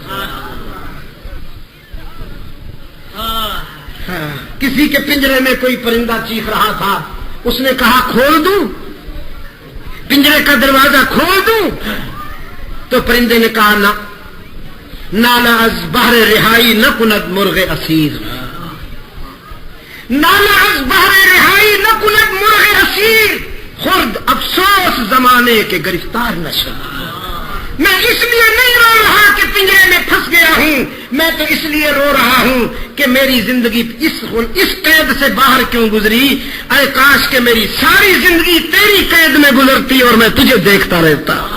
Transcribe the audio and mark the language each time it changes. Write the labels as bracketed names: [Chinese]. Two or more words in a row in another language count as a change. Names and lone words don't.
[Urdu] کسی کے پنجرے میں کوئی پرندہ چیخ رہا تھا، اس نے کہا کھول دوں، پنجرے کا دروازہ کھول دوں؟ تو پرندے نے کہا نہ، [Persian] نالا از بحر رہائی نہ کند [Urdu] مرغ اسیر، [Persian] نالا از بحر رہائی نہ کند مرغ اسیر، خرد افسوس زمانے کے گرفتار نہ شد. [Urdu] میں اس لیے نہیں رو رہا کہ پنجرے میں پھنس گیا ہوں، میں تو اس لیے رو رہا ہوں کہ میری زندگی اس قید سے باہر کیوں گزری. اے کاش کہ میری ساری زندگی تیری قید میں گزرتی اور میں تجھے دیکھتا رہتا.